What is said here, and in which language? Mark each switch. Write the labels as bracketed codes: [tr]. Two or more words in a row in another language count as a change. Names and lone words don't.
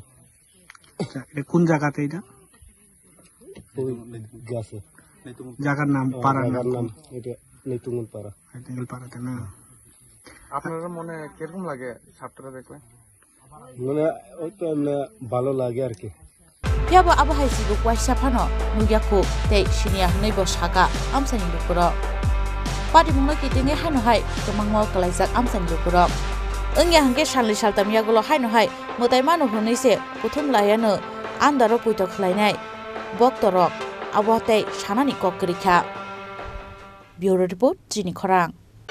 [bn] এটা কোন জায়গাতে এটা ওই গাছে জায়গার নাম নাম এটা নিতুঙ্গল পাড়াতে না আপনার মনে কিরকম লাগে সাপটা দেখলে মানে ওই তো এমনি ভালো লাগে আর কি [trp] piaba abahai chibuk waisa phano nugyaku tei sinia hnei bo shaka amsani lukuro pati mungno kitinge haino hai tomangmo kalaijak amsani lukuro engya hangke sanli saltam yagulo haino hai motai manu hunei se puthum layano andaro puito khlainai boktorok abo tei sanani kokkrikha [en] bureau report [trp] jini khorang